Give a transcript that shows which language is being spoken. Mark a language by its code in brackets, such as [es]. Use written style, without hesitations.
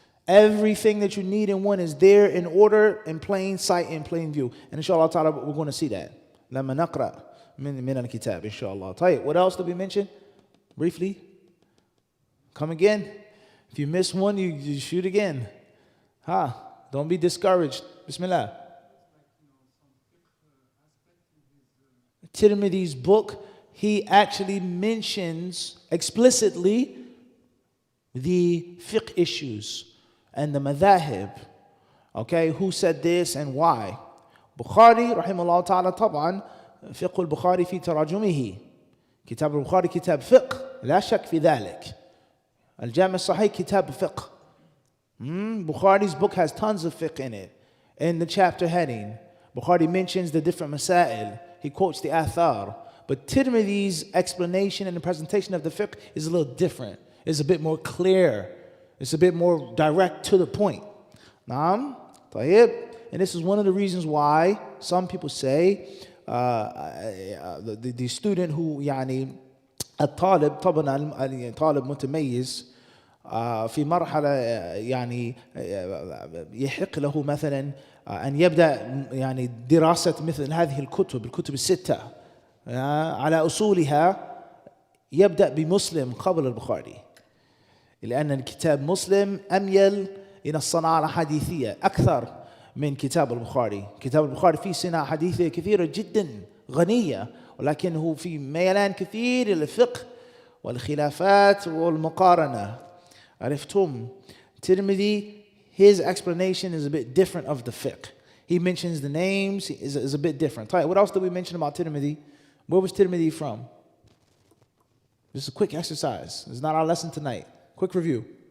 [en] Everything that you need in one is there in order, in plain sight, in plain view. And inshallah ta'ala, we're going to see that. [ar] لما نقرأ من الكتاب inshallah. [en] طيب, what else did we mention? Briefly. Come again. If you miss one, you shoot again. Don't be discouraged. Bismillah. Tirmidhi's book, he actually mentions explicitly the fiqh issues and the madhahib. Okay, who said this and why? [ar] Bukhari, rahimahullah ta'ala, طبعا فقه البخاري في تراجمه. كتاب البخاري كتاب فقه لا شك في ذلك. الجامع الصحيح كتاب فقه. [en] Bukhari's book has tons of fiqh in it. In the chapter heading, Bukhari mentions the different masail. He quotes the athar. But Tirmidhi's explanation and the presentation of the fiqh is a little different. It's a bit more clear. It's a bit more direct to the point. Naam? Tayyib. And this is one of the reasons why some people say the student who [ar] يعني الطالب طبعا طالب متميز في مرحلة يعني يحق له مثلا أن يبدأ يعني دراسة مثل هذه الكتب الستة على أصولها، يبدأ بمسلم قبل البخاري، لأن الكتاب مسلم أميل إلى الصناعة الحديثية أكثر من كتاب البخاري. كتاب البخاري فيه صناعة حديثية كثيرة جدا غنية، ولكنه في ميلان كثير إلى الفقه والخلافات والمقارنة. عرفتم؟ [en] Tirmidhi, his explanation is a bit different of the fiqh. He mentions the names, is a bit different. What else did we mention about Tirmidhi? Where was Tirmidhi from? Just a quick exercise. It's not our lesson tonight. Quick review.